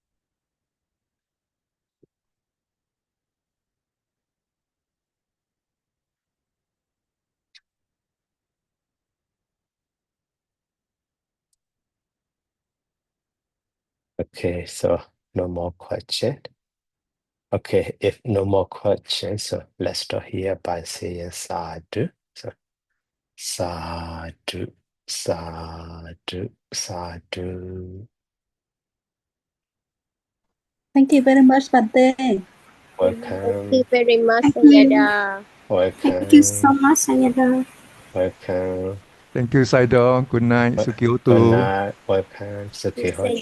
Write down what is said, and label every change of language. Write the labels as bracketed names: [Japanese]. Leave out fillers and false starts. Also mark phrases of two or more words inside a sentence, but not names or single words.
[English] Okay, so no more question. Okay, if no more questions, so let's start here by saying sadhu. So [Pali] sadhu, sadhu, sadhu. [English] Thank you very much, Bante. Thank Welcome, you very much, Thank you. Sayada. Thank you so welcome, much, Sayada. welcome. Thank you, Saidong. Good night, Wel- Sukyoto. Good night, welcome, Yes, Suki Sayada.